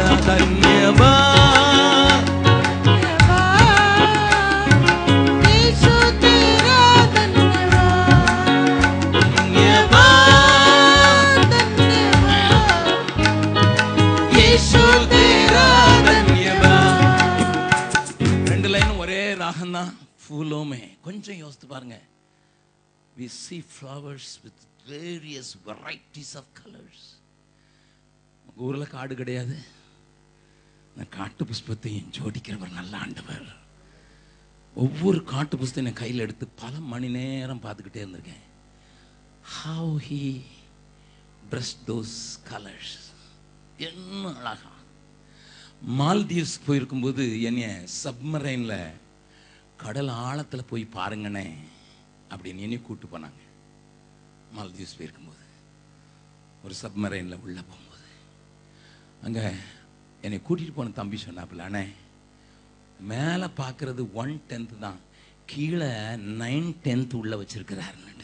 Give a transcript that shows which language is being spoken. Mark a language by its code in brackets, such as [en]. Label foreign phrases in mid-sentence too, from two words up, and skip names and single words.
[hi] धन्यवाद यीशु तेरा धन्यवाद धन्यवाद यीशु तेरा धन्यवाद। [ta] ரெண்டு லைன் ஒரே ராகம் தான். [hi] फूलों में [ta] கொஞ்சம் யோசித்து பாருங்க. [en] We see flowers with various varieties of colors. [ta] ஊர்ல காடு கிடையாது. நான் காட்டு புஷ்பத்தையும் ஜோடிக்கிறவர் நல்ல ஆண்டவர். ஒவ்வொரு காட்டு புஷ்பத்தையும் கையில் எடுத்து பல மணி நேரம் பார்த்துக்கிட்டே இருந்திருக்கேன். [en] How he brushed those colors. [ta] என்ன அழகா. மால்தீவ்ஸ் போயிருக்கும்போது என்னைய சப்மரைன்ல கடல் ஆழத்தில் போய் பாருங்கண்ணே அப்படின்னு என்னை கூப்பிட்டு போனாங்க. மால்தீவ்ஸ் போயிருக்கும்போது ஒரு சப்மரைனில் உள்ளே போகும்போது அங்கே என்னை கூட்டிகிட்டு போன தம்பி சொன்னாப்புல, அண்ணே மேலே பார்க்கறது 1/10 தான், கீழே 9/10 உள்ள வச்சிருக்கிறாருன்னு.